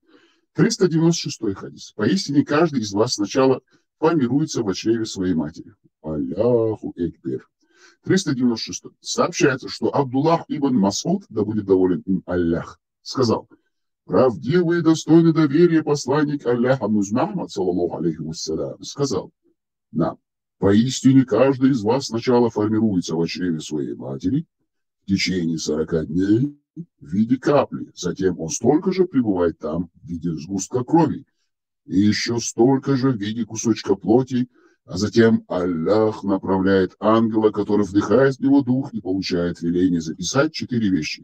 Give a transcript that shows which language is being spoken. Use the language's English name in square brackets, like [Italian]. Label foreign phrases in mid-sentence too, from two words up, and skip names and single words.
[Russian] 396 хадис. Поистине, каждый из вас сначала формируется в чреве своей матери. [Arabic] الله أكبر. 396. [Russian] Сообщается, что Абдуллах ибн Масуд, да будет доволен им Аллах, сказал, правдивый и достойный доверия посланник Аллаха Мухаммад, [Arabic] صلى الله عليه وسلم, [Russian] сказал нам, поистине каждый из вас сначала формируется в чреве своей матери в течение 40 дней в виде капли, затем он столько же пребывает там в виде сгустка крови, и еще столько же в виде кусочка плоти, а затем Аллах направляет ангела, который вдыхает в него дух и получает веление записать 4 вещи.